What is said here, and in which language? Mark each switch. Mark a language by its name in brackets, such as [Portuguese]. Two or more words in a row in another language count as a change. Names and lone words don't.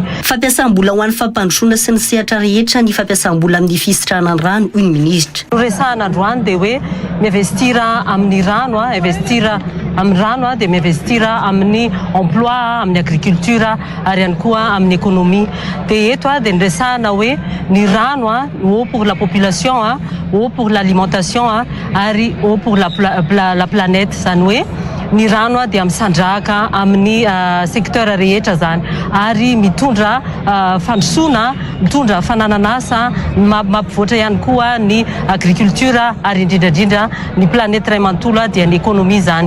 [Malagasy] Fampiasam-bola ho an'ny fampandrosoana sy ny sehatra rehetra ny fampiasam-bola amin'ny fisitrahana ny rano hoy ny ministra. Resahana androany dia hoe miinvestira amin'ny rano, investira amin'ny rano dia miinvestira amin'ny emploi, amin'ny agriculture ary ihany koa amin'ny économie. Dia eto dia niresahana hoe ny rano [French] haut pour la population, haut pour l'alimentation [Malagasy] ary [French] haut pour la planète. [Malagasy] Zany hoe ny rano dia misandrahaka amin'ny secteur rehetra zany ary mitondra fandrosoana, mitondra fanananasa, mampivoatra ihany koa ny agriculture ary indrindrandrindra ny planète ray manontolo dia ny économie zany.